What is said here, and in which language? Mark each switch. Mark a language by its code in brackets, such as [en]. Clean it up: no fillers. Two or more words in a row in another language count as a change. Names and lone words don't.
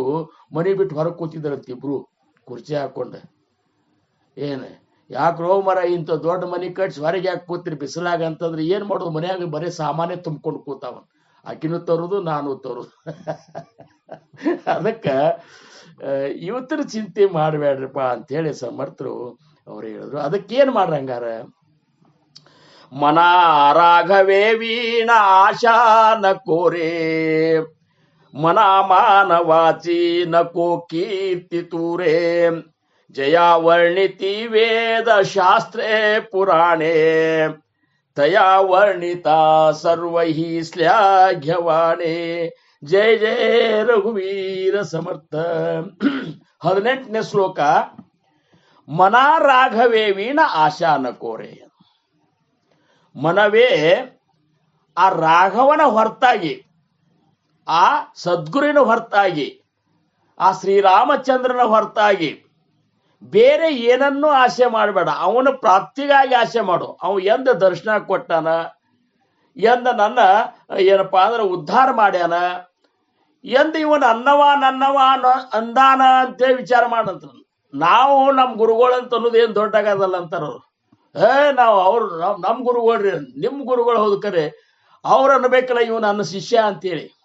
[kn] ಮನೆ ಬಿಟ್ಟು ಹೊರಗೆ ಕೂತಿದ್ರಂತ ಇಬ್ರು ಕುರ್ಚಿ ಹಾಕೊಂಡು ಏನು ಯಾಕೆ ರೋ ಮರ ಇಂಥ ದೊಡ್ಡ ಮನೆ ಕಟ್ಸಿ ಹೊರಗೆ ಯಾಕೆ ಕೂತಿರಿ ಬಿಸಿಲಾಗ ಅಂತಂದ್ರೆ ಏನು ಮಾಡೋದು ಮನ್ಯಾಗ ಬರೀ ಸಾಮಾನೇ ತುಂಬ್ಕೊಂಡು ಕೂತಾವ ಆಕಿನೂ ತರೋದು ನಾನು ತರೋದು ಅದಕ್ಕೆ ಇವತ್ತಿನ ಚಿಂತೆ ಮಾಡಬೇಡ್ರಪ್ಪ ಅಂತೇಳಿ ಸಮರ್ಥರು ಅವ್ರು ಹೇಳಿದ್ರು ಅದಕ್ಕೇನು ಮಾಡ್ರಂಗಾರ मना [mr] राघवे वीण आशा नको रे मना मानवाची नको कीर्ती तुरे जया वर्णिती वेद शास्त्रे पुराणे तया वर्णिता सर्व ही श्लाघ्यवाणे जय जय रघुवीर समर्थ [kn] 18ನೇ ಶ್ಲೋಕ [mr] मना राघवे वीण आशा नको रे [kn] ಮನವೇ ಆ ರಾಘವನ ಹೊರತಾಗಿ ಆ ಸದ್ಗುರುವಿನ ಹೊರತಾಗಿ ಆ ಶ್ರೀರಾಮಚಂದ್ರನ ಹೊರತಾಗಿ ಬೇರೆ ಏನನ್ನೂ ಆಸೆ ಮಾಡಬೇಡ ಅವನ ಪ್ರಾಪ್ತಿಗಾಗಿ ಆಸೆ ಮಾಡು ಅವ ಎಂದ ದರ್ಶನ ಕೊಟ್ಟಾನ ಎಂದ ನನ್ನ ಏನಪ್ಪಾ ಅಂದ್ರೆ ಉದ್ಧಾರ ಮಾಡ್ಯಾನ ಎಂದ ಇವನ್ ನನ್ನವ ಅಂದಾನ ಅಂತೇಳಿ ವಿಚಾರ ಮಾಡಂತ ನಾವು ನಮ್ಮ ಗುರುಗಳಂತ ಅನ್ನೋದು ಏನು ದೊಡ್ಡಾಗದಲ್ಲ ಅಂತಾರವ್ರು ನಾವು ಅವ್ರು ನಮ್ಮ ಗುರುಗಳ್ರಿ ನಿಮ್ಮ ಗುರುಗಳು ಹೌದು ಕರೆ ಅವ್ರು ಅನ್ಬೇಕಲ್ಲ ಇವ್ ನನ್ನ ಶಿಷ್ಯ ಅಂತೇಳಿ